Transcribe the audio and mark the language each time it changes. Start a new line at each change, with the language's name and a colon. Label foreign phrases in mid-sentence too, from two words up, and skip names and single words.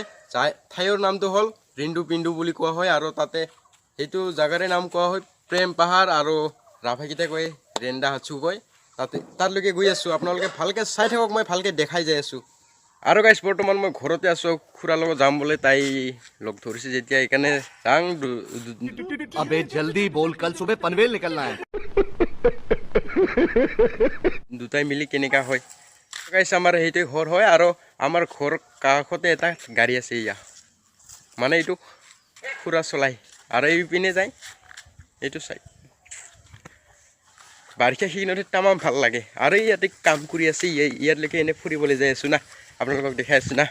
Assamese: ঠাইৰ নামটো হ'ল ৰিণ্ডু পিণ্ডু বুলি কোৱা হয়, আৰু তাতে সেইটো জাগাৰে নাম কোৱা হয় প্ৰেম পাহাৰ, আৰু ৰাভাকেইটাই কয় ৰেণ্ডা হাচু কয়। তালৈকে গৈ আছোঁ, আপোনালোকে ভালকৈ চাই থাকক, মই ভালকৈ দেখাই যাই আছোঁ। আৰু গাইছ, বৰ্তমান মই ঘৰতে আছোঁ, খুৰাৰ লগত যাম বোলে, তাই লগ ধৰিছে যেতিয়া সেইকাৰণে যাং।
Hindi: अबे जल्दी बोल, कल सुबह पनवेल निकलना है।
Assamese: দুটাই মিলি কেনেকা হয় গাইছ, আমাৰ সেইটোৱে ঘৰ হয়, আৰু আমাৰ ঘৰ কাষতে এটা গাড়ী আছে, ইয়া মানে এইটো খুৰা চলাই, আৰু এইপিনে যায় এইটো চাই। বাৰিষা সেইখিনিতে তামাম ভাল লাগে, আৰু ইয়াতে কাম কৰি আছে, ইয়ালৈকে এনে ফুৰিবলৈ যাই আছোঁ না, আপোনালোকক দেখাই আছোঁ না।